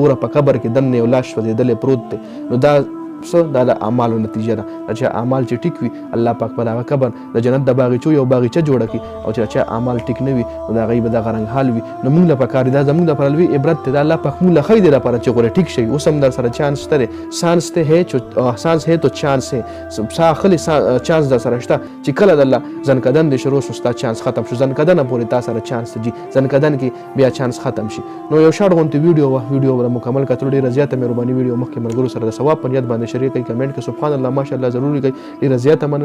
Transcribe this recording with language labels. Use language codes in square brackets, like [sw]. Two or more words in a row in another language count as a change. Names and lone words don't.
[ps] ګوره په قبر کې دننه یو لاش سوځېدلی پروت دی. نو دا دا د اعمالو نتیجه ده. چې اعمال چې ټیک وي الله پاک په دغه قبر د جنت د باغچو یو باغچه جوړه کړي، او چې چا اعمال ټیک نه وي نو د هغې به دغه رنګ حال وي. نو موږ له پکار دی دا زموږ دپاره لوی عبرت دی. دا الله پاک موږ له ښیي دی دپاره چې غوره ټیک شئ. اوس هم در سره چانس شته دی، [ur] سانس ہے تو چانس ہے، [ps] سا اخلي چانس در سره شته چې کله د الله ځنکدن دې شروع شو ستا چانس ختم شو. ځنکدنه پورې تا سره چانس ته ځي، ځنکدن کې بیا چانس ختم شي. نو یو شاړ غوندې ویډیو وه، ویډیو به مکمل کتلو ډېره زیاته مهرباني. ویډیو مخکې ملګرو سره د ثواب په نیت باندې شریک کړئ، کمنټ کې سبحان الله ماشاءالله ضروري کوي.